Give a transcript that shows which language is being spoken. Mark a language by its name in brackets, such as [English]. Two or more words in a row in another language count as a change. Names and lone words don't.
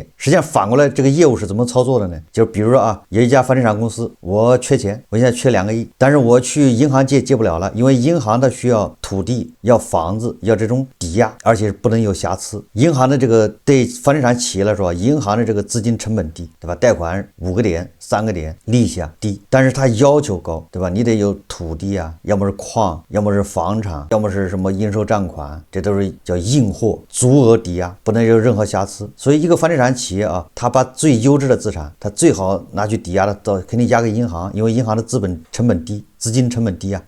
[Chinese] 實際上反過來這個業務是怎麼操作的呢？就是比如說有一家房地產公司，我缺錢，我現在缺2個億，但是我去銀行借不了了，因為銀行它需要土地、要房子、要這種抵押，而且不能有瑕疵。銀行的這個對房地產企業來說，銀行的這個資金成本低，對吧？貸款5個點、3個點，利息低，但是它要求高，對吧？你得有土地要麼是礦，要麼是房產，要麼是什麼應收賬款，這都是叫硬貨，足額抵押，不能有任何瑕疵。所以一個房地產企業它把最優質的資產，它最好拿去抵押的，肯定押給銀行，因為銀行的資本成本低， 資金成本低啊。